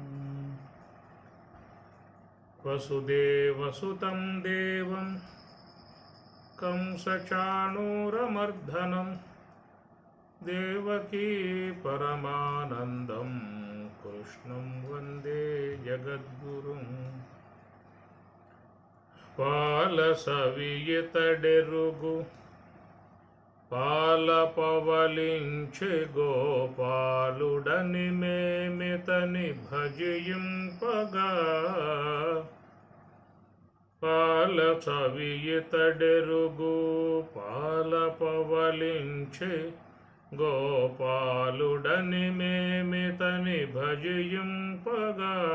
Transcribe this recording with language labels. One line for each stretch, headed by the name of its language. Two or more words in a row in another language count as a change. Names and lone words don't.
Sanskrit: वसुदेवसुतं देवं कंसचाणूरमर्दनं देवकी परमानन्दं कृष्णं वन्दे जगद्गुरुं।
Telugu: పాలసవియతడెరుగు పాలపవలించె గోపాలుడని మేమితని భజింపగా పాలసవియతడెరుగు పాలపవలించె గోపాలుడని మేమితని భజింపగా